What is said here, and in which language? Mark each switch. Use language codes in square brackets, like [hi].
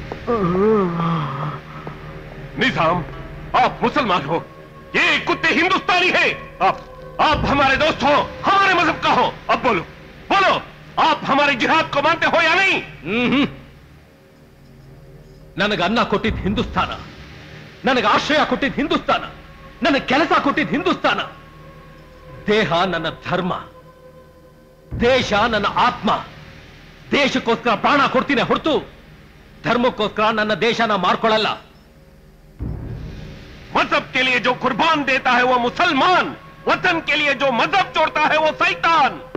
[hi] निजाम, आप मुसलमान हो, ये कुत्ते हिंदुस्तानी हैं। आप हमारे दोस्त हो, हमारे मजहब का हो। अब बोलो, बोलो, आप हमारे जिहाद को मानते हो या नहीं? [kn] ನನಗೆ ಅನ್ನ ಕೊಟ್ಟಿದ್ದು ಹಿಂದೂಸ್ತಾನ, ನನಗೆ ಆಶ್ರಯ ಕೊಟ್ಟಿದ್ದು ಹಿಂದೂಸ್ತಾನ, ನನಗೆ ಕೆಲಸ ಕೊಟ್ಟಿದ್ದು ಹಿಂದೂಸ್ತಾನ. ದೇಹ ನನ್ನ ಧರ್ಮ, ದೇಶ ನನ್ನ ಆತ್ಮ. ದೇಶಕ್ಕೋಸ್ಕರ ಪ್ರಾಣ ಕೊಡ್ತೀನಿ ಹೊರತು धर्मक्कोस्कर ನನ್ನ ದೇಶನ ಮಾರ್ಕೊಳ್ಳಲ್ಲ. [hi] मजहब के लिए जो कुर्बान देता है वो मुसलमान, वतन के लिए जो मजहब छोड़ता है वो शैतान.